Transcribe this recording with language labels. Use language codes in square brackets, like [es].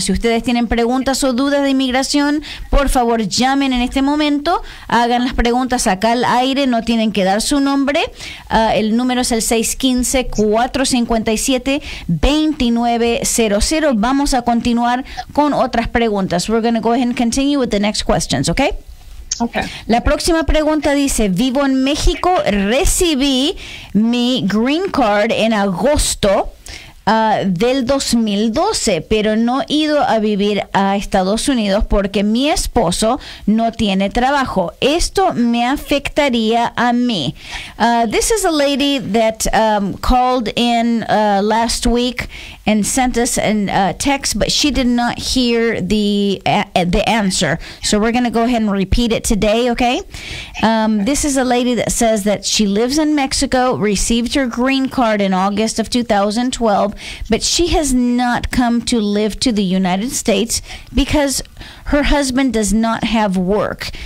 [es] Si ustedes tienen preguntas o dudas de inmigración, por favor llamen en este momento, hagan las preguntas acá al aire, no tienen que dar su nombre. El número es el 615-457-2900. Vamos a continuar con otras preguntas. [en] We're going to go ahead and continue with the next questions, okay? Okay. [es] La próxima pregunta dice: vivo en México, recibí mi green card en agosto del 2012, pero no he ido a vivir a Estados Unidos porque mi esposo no tiene trabajo. Esto me afectaría a mí. [en] This is a lady that called in last week and sent us a text, but she did not hear the answer. So we're going to go ahead and repeat it today, okay? This is a lady that says that she lives in Mexico, received her green card in August of 2012, but she has not come to live to the United States because her husband does not have work.